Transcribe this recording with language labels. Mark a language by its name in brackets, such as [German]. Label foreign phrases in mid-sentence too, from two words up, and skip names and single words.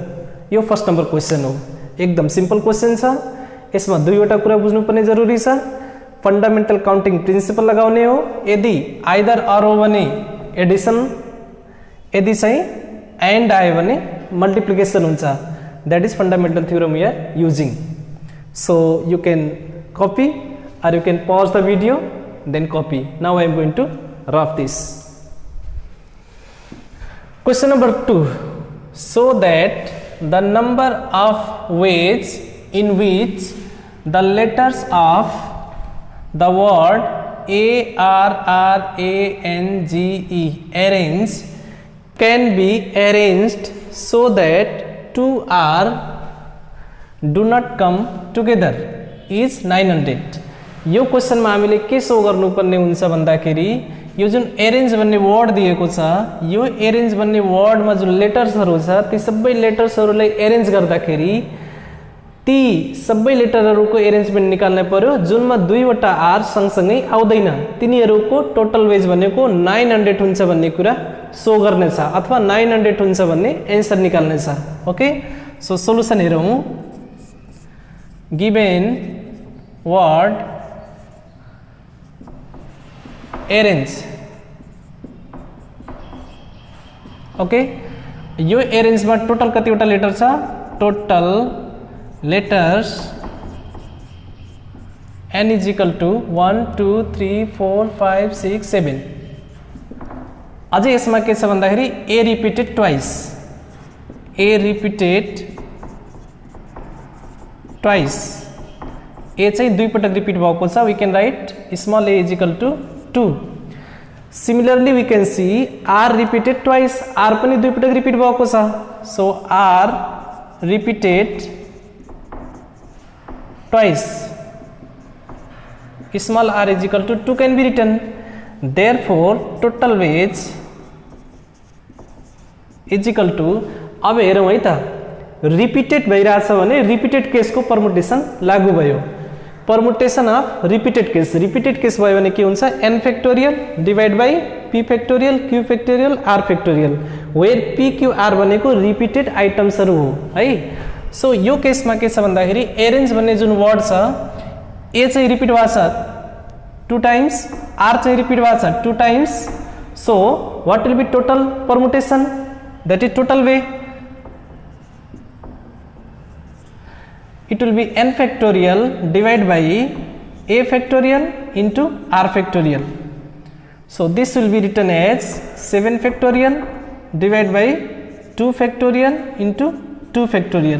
[Nepali] यो [English] first number question [Nepali] हो, एकदम [English] simple question [Nepali] छ। यसमा दुईवटा कुरा बुझ्नुपर्ने जरुरी छ। [English] fundamental counting principle [Nepali] लगाउने हो, यदि [English] either or [Nepali] हो भने एडिसन, यदि चाहिँ एन्ड आयो भने मल्टिप्लिकेशन हुन्छ। [English] That is fundamental theorem we are using. so you can copy or you can pause the video then copy. Now I am going to rough this. Question number 2. So that the number of ways in which the letters of the word ARRANGE arrange can be arranged so that 2 R do not come together is 900. [Nepali] यो क्वेश्चन में हामीले के सो गर्नुपर्ने हुन्छ भन्दाखेरि यो जुन एरेन्ज भन्ने वर्ड दिएको छ, यो एरेन्ज भन्ने वर्ड में जुन लेटर्सहरु छ ती सबै लेटर्सहरुलाई एरेन्ज गर्दाखेरि ती सबै लेटरहरुको एरेन्जमेन्ट निकाल्न पर्यो जुनमा दुईवटा आर सँगसँगै आउँदैन। तिनीहरुको [English] total ways [Nepali] भनेको 900 हुन्छ भन्ने कुरा सो गर्ने छ अथवा 900 हुन्छ भन्ने आन्सर निकाल्ने छ। ओके, [English] so solution [Nepali] हेरौं। [English] given word arrange, [Nepali] ओके, यो एरेन्ज में टोटल कतिवटा लेटर छ, [English] total letters n is equal to [Nepali] 1 2 3 4 5 6 7। अझै यसमा के छ भन्दाखेरि [English] a repeated twice, a repeated twice, [Nepali] a चाहिँ दुई पटक रिपिट भएको छ। [English] we can write small a is equal to 2। Similarly we can see r repeated twice, [Nepali] r पनि दुई पटक रिपिट भएको छ। [English] so r repeated twice, small r is equal to 2 can be written। therefore total weight is equal to, [Nepali] अब हेरौं है त, रिपिटेड भइराछ भने रिपिटेड केसको परमुटेसन लागू भयो। [English] permutation of repeated case [Nepali] भयो भने के हुन्छ n [English] factorial divide by p factorial q factorial r factorial where [Nepali] p q r भनेको रिपिटेड आइटम्सहरु हो है। सो यो केसमा के छ भन्दाखेरि एरेन्ज भन्ने जुन वर्ड छ a चाहिँ रिपिट भएको छ 2 टाइम्स, r चाहिँ रिपिट भएको छ 2 टाइम्स। [English] so what will be total permutation, that is total way, it will be n factorial divided by a factorial into r factorial. So this will be written as 7 factorial divided by 2 factorial into 2 factorial.